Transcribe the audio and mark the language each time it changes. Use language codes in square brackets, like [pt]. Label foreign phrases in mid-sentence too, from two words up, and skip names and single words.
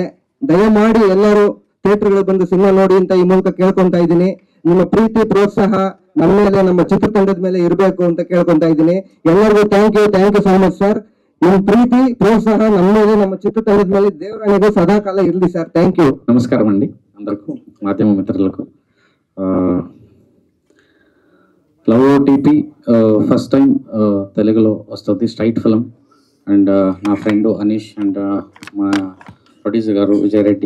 [kn] ದಯಮಾಡಿ ಎಲ್ಲರೂ ಥಿಯೇಟರ್ಗಳು ಬಂದು ಸಿನಿಮಾ ನೋಡಿ ಅಂತ ಈ ಮೂಲಕ ಕೇಳ್ಕೊಂತಾ ಇದ್ದೀನಿ. ನಿಮ್ಮ ಪ್ರೀತಿ ಪ್ರೋತ್ಸಾಹ ನಮ್ಮ ಮೇಲೆ, ನಮ್ಮ ಚಿತ್ರತಂಡದ ಮೇಲೆ ಇರಬೇಕು ಅಂತ ಕೇಳ್ಕೊಂತಾ ಇದ್ದೀನಿ. [en] ಎಲ್ಲರಿಗೂ thank you so much sir. [kn] ನಿಮ್ಮ ಪ್ರೀತಿ ಪ್ರೋತ್ಸಾಹ ನಮ್ಮ ಮೇಲೆ, ನಮ್ಮ ಚಿತ್ರತಂಡದ ಮೇಲೆ ದೇವರಾಣಿಗೂ ಸದಾಕಾಲ ಇರಲಿ సార్. [en] thank you. [te] నమస్కారం అండి అందరికీ, మాధ్యమ మిత్రులకు. లవ్ ఓటీపీ [en] first time [te] తెలుగులో వస్తుంది, [en] straight film. [te] అండ్ నా ఫ్రెండ్ అనీష్ అండ్ మా ప్రొడ్యూసర్ గారు విజయ్ రెడ్డి.